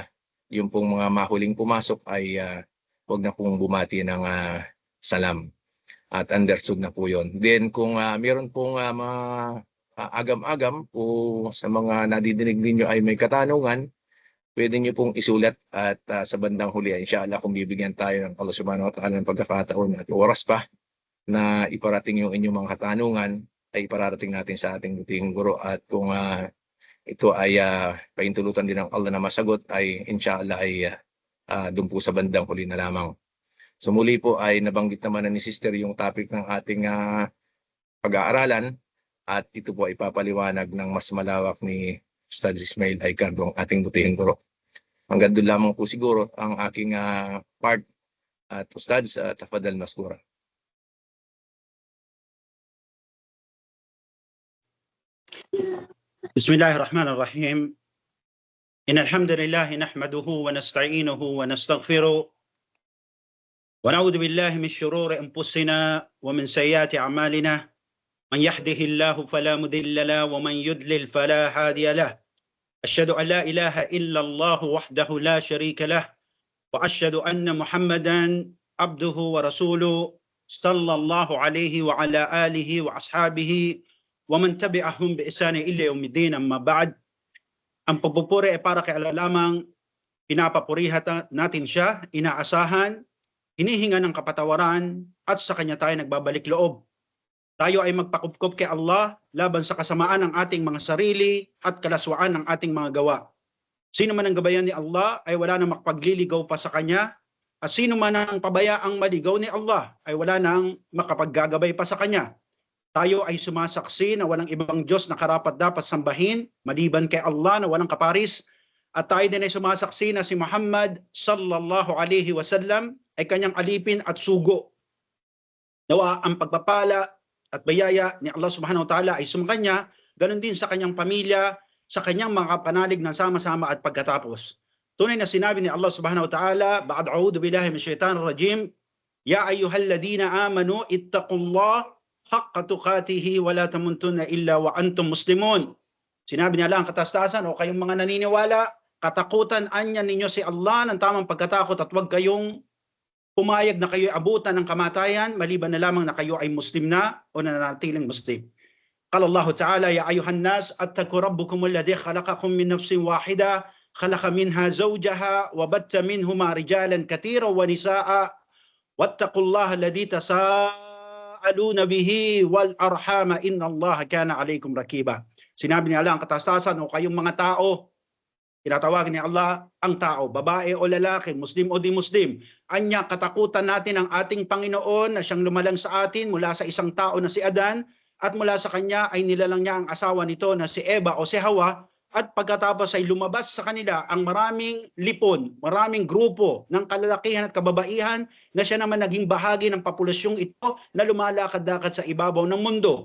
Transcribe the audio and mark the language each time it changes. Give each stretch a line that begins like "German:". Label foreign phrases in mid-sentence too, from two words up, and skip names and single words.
Filipino: Yung pong mga mahuling pumasok ay wag na pong bumati ng salam. At understood na po yun. Then kung meron pong agam-agam o sa mga nadidinig ninyo ay may katanungan, pwede nyo pong isulat at sa bandang huli, inshallah, kung bibigyan tayo ng Allah
Arabic: سبحانه وتعالى
Filipino: ng pagkakataon at oras pa na iparating yung inyong mga katanungan, ay ipararating natin sa ating butihing guro. At kung ito ay paintulutan din ng Allah na masagot, ay inshallah ay doon po sa bandang huli na lamang. So muli po ay nabanggit naman na ni sister yung topic ng ating pag-aaralan at ito po ay papaliwanag ng mas malawak ni Ustad Ismail Aicardo, ang ating butihing guro. Hanggang doon lamang po siguro ang aking part at Ustad
Arabic: تفضل مشكورا. بسم الله الرحمن الرحيم. إن الحمد لله نحمده ونستعينه ونستغفره. ونعوذ بالله من شرور أنفسنا ومن سيئات أعمالنا من يهده الله فلا مضل له ومن يضلل فلا هادي له أشهد أن لا إله إلا الله وحده لا شريك له وأشهد أن محمدا عبده ورسوله صلى الله عليه وعلى آله وأصحابه ومن تبعهم بإحسان إلى يوم الدين. أما بعد,
Filipino: ang pagpupuri ay para kay Allah lamang. Pinapapurihan natin siya, inaasahan, hinihinga ng kapatawaran, at sa kanya tayo nagbabalik loob. Tayo ay magpakupkup kay Allah laban sa kasamaan ng ating mga sarili at kalaswaan ng ating mga gawa. Sino man ang gabayan ni Allah ay wala na makapagliligaw pa sa kanya, at sino man ang pabayaang maligaw ni Allah ay wala nang makapaggagabay pa sa kanya. Tayo ay sumasaksi na walang ibang Diyos na karapat dapat sambahin maliban kay Allah na walang kaparis, at tayo din ay sumasaksi na si Muhammad
Arabic: صلى الله عليه وسلم
Filipino: ay kanyang alipin at sugo. Nawa ang pagpapala at bayaya ni Allah
Arabic: سبحانه وتعالى
Filipino: ay sumakanya, ganun din sa kanyang pamilya, sa kanyang mga panalig ng sama-sama at pagkatapos. Tunay na sinabi ni Allah
Arabic: سبحانه وتعالى بعد أعوذ بالله من الشيطان الرجيم يا أيها الذين آمنوا اتقوا الله حق تقاته ولا تموتن إلا وأنتم مسلمون.
Filipino: Sinabi niya lang katastasan o kayong mga naniniwala, katakutan anya ninyo si Allah ng tamang pagkatakot at huwag kayong pumayag na kayo'y abutan ng kamatayan maliban na lamang na kayo ay Muslim na o nananatiling Muslim.
Arabic: قال الله تعالى يا أيها الناس اتقوا ربكم الذي خلقكم من نفس واحدة خلق منها زوجها وبث منهما رجالا كثيرا ونساء واتقوا الله الذي تساءلون به والأرحام إن الله كان عليكم رقيبا.
Filipino: Sinabi niya lang katastasan o kayong mga tao, tinatawag ni Allah ang tao, babae o lalaki, Muslim o di Muslim. Anya, katakutan natin ang ating Panginoon na siyang lumalang sa atin mula sa isang tao na si Adan, at mula sa kanya ay nilalang niya ang asawa nito na si Eva o si Hawa, at pagkatapos ay lumabas sa kanila ang maraming lipon, maraming grupo ng kalalakihan at kababaihan na siya naman naging bahagi ng populasyong ito na lumalakad-lakad sa ibabaw ng mundo.